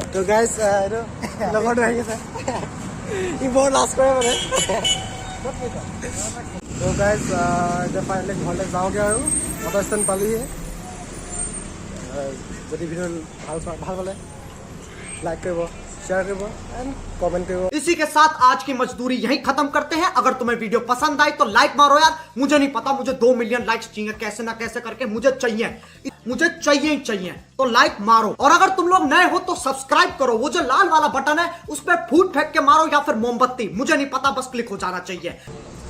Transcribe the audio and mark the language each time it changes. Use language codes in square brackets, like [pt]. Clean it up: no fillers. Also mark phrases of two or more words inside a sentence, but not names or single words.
[as] তো গাইজ এইটো লগৰটো আহি আছে ই বৰ লাজ কৰে মানে ক'ত গৈছ তো গাইজ এতিয়া ফাইনেলি ঘৰলৈ যাওঁগৈ আৰু [en] auto stand [as] পালোহিয়ে যদি ভিডিঅ' ভাল পালে লাইক কৰিব শ্বেয়াৰ কৰিব এণ্ড কমেণ্ট কৰিব। [hi] इसी के साथ आज की मजदूरी यहीं खत्म करते हैं। अगर तुम्हें वीडियो पसंद आई तो लाइक मारो यार। मुझे नहीं पता, मुझे 2 [en] million likes [hi] चाहिए, कैसे ना कैसे करके मुझे चाहिए ही चाहिए। तो लाइक मारो, और अगर तुम लोग नए हो तो सब्सक्राइब करो। वो जो लाल वाला बटन है उस पर फूट फेंक के मारो या फिर मोमबत्ती, मुझे नहीं पता, बस क्लिक हो जाना चाहिए।